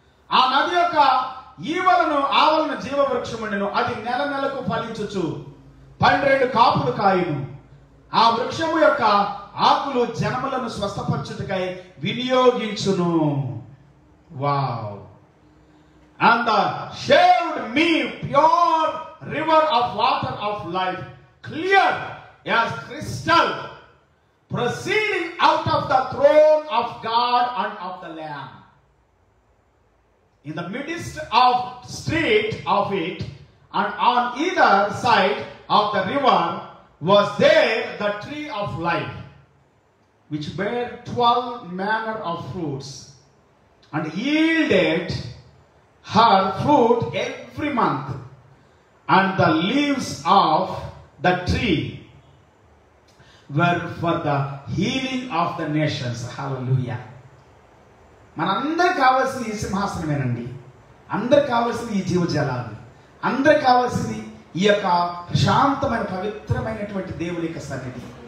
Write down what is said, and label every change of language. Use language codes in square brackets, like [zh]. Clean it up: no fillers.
[te] ఆ నది యొక్క ఈవలను, ఆవలను జీవవృక్షముండెను. అది నెల నెలకు ఫలించుచు 12 కాపులు కాయును. ఆ వృక్షము యొక్క ఆకులు జనములను స్వస్థపరచుటకై వినియోగించును. Wow. [en] And showed me pure river of water of life, clear as crystal, proceeding out of the throne of God and of the Lamb. In the midst of street of it, and on either side of the river was there the tree of life, which bare 12 manner of fruits, and yielded her fruit every month, and the leaves of the tree were for the healing of the nations. [te] Hallelujah. మనందరికి కావాల్సిన ఈ సింహాసనమేనండి. అందరికి కావాల్సిన ఈ జీవజలాలు, అందరికి కావాల్సింది ఈ యొక్క ప్రశాంతమైన పవిత్రమైనటువంటి దేవుని యొక్క సన్నిధి.